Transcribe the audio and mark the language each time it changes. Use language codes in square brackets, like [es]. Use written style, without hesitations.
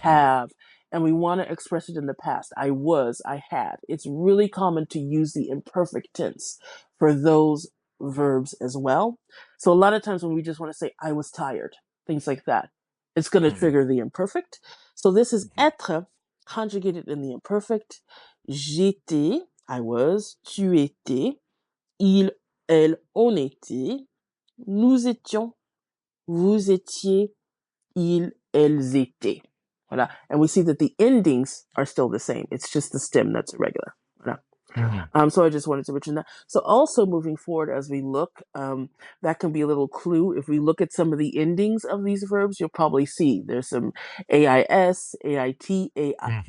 [en] have, and we want to express it in the past. I was, I had. It's really common to use the imperfect tense for those verbs as well. So a lot of times when we just want to say, I was tired, things like that, it's going to Mhm. trigger the imperfect. So this is Mhm. être conjugated in the imperfect. [fr] J'étais, [en] I was, [fr] tu étais, il, elle, on était, nous étions, vous étiez, ils, elles étaient. Voilà. [en] And we see that the endings are still the same. It's just the stem that's irregular. [fr] Voilà. Mhm. [en] So I just wanted to mention that. So also moving forward as we look, that can be a little clue. If we look at some of the endings of these verbs, you'll probably see there's some AIS, AIT, AI,